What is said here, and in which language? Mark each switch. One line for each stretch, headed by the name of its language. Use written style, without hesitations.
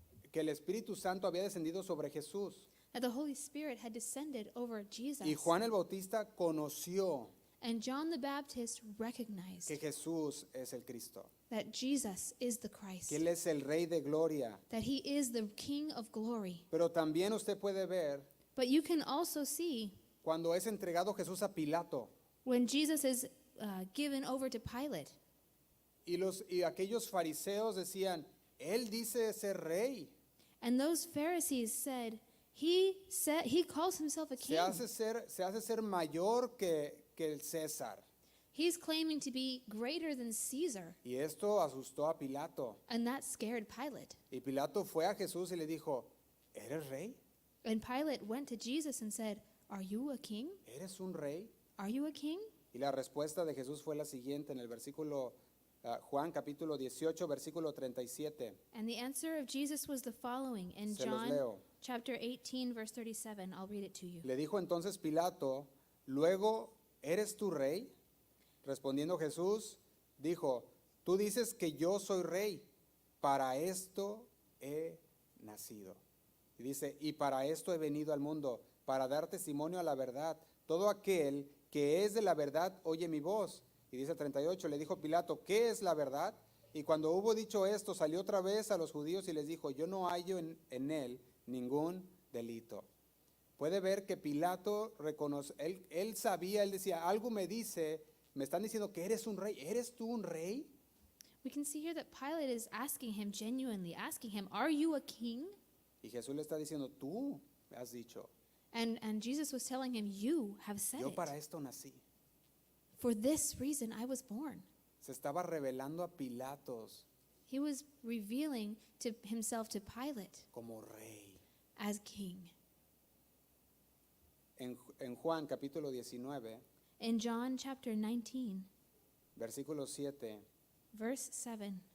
Spanish: que el Espíritu Santo había descendido sobre Jesús.
English: that the Holy Spirit had descended over Jesus.
Spanish: Y Juan el Bautista conoció
English: And John the Baptist recognized
Spanish: que Jesús es el Cristo,
English: that Jesus is the Christ,
Spanish: que Él es el Rey de Gloria.
English: that he is the King of glory.
Spanish: Pero también usted puede ver
English: But you can also see
Spanish: cuando es entregado Jesús a Pilato
English: when Jesus is given over to Pilate,
Spanish: y aquellos fariseos decían, Él dice ser rey,
English: and those Pharisees said, he calls himself a king.
Spanish: se hace ser mayor que el César.
English: He's claiming to be greater than Caesar,
Spanish: Y esto asustó a Pilato.
English: and that scared Pilate.
Spanish: Y Pilato fue a Jesús y le dijo, ¿eres rey?
English: And Pilate went to Jesus and said, "Are you a king?
Spanish: ¿Eres un rey?
English: Are you a king?"
Spanish: Y la respuesta de Jesús fue la siguiente en el versículo Juan capítulo 18, versículo 37.
English: And the answer of Jesus was the following in
Spanish: Se los
English: John
Spanish: leo.
English: chapter 18 verse 37. I'll read it to you.
Spanish: Le dijo entonces Pilato, luego, ¿eres tú rey? Respondiendo Jesús, dijo, tú dices que yo soy rey, para esto he nacido. Y dice, y para esto he venido al mundo, para dar testimonio a la verdad. Todo aquel que es de la verdad oye mi voz. Y dice el 38, le dijo Pilato, ¿qué es la verdad? Y cuando hubo dicho esto, salió otra vez a los judíos y les dijo, yo no hallo en él ningún delito. Puede ver que Pilato reconoce, él sabía, él decía, algo me dice, me están diciendo que eres un rey. ¿Eres tú un rey?
English: We can see here that Pilate is asking him, genuinely asking him, "Are you a king?"
Spanish: Y Jesús le está diciendo, tú me has dicho,
English: And Jesus was telling him, "You have said
Spanish: yo
English: it.
Spanish: para esto nací.
English: For this reason I was born."
Spanish: Se estaba revelando a Pilatos
English: He was revealing to himself to Pilate
Spanish: como rey.
English: as king.
Spanish: En Juan capítulo 19,
English: In John chapter 19,
Spanish: versículo 7,
English: verse 7,